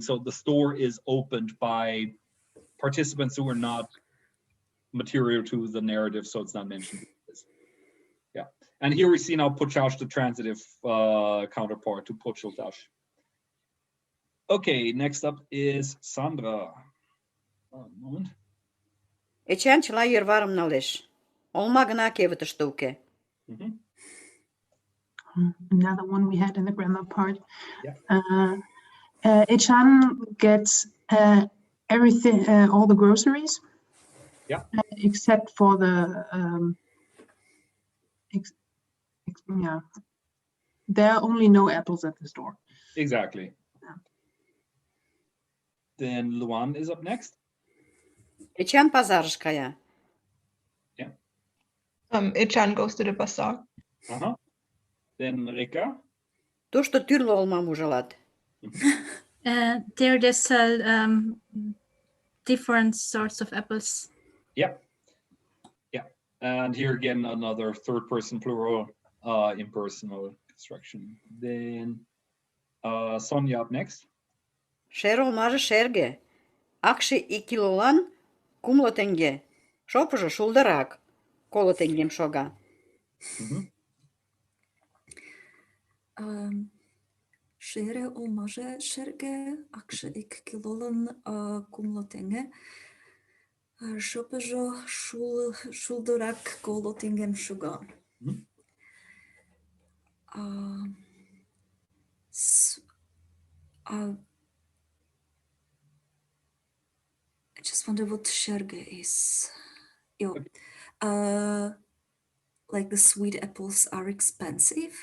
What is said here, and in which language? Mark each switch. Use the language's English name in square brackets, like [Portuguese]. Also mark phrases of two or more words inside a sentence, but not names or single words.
[English] So the store is opened by participants who are not material to the narrative, so it's not mentioned. Yeah. And here we see now počal, the transitive counterpart to počal. Okay, next up is Sandra. One moment. [Mari] Эчан чыла йырварым налеш. Олма гына кевытыште уке. [English] Another one we had in the grammar part. Yeah. Echan gets everything, all the groceries. Yeah. Except for the yeah. There are only no apples at the store. Exactly. Yeah. Then Luan is up next. [Mari] Эчан пазарыш кая. [English] Echan goes to the bazaar. Then Rika. [Mari] Тушто тӱрлӧ олмам ужалат. [English] There they sell different sorts of apples. Yep. Yeah. And here again, another third person plural, impersonal construction. Then Sonia up next. [Mari] Шер олмаже шерге. Акше 2 килолан 10 теҥге. Шопыжо шулдырак. 10 теҥгем шога. Шере олмаже шерге, акше 2 килолан 10 теҥге. Шопыжо шулдырак 10 теҥгем шога. [English] I just wonder what sherge is. Like the sweet apples are expensive.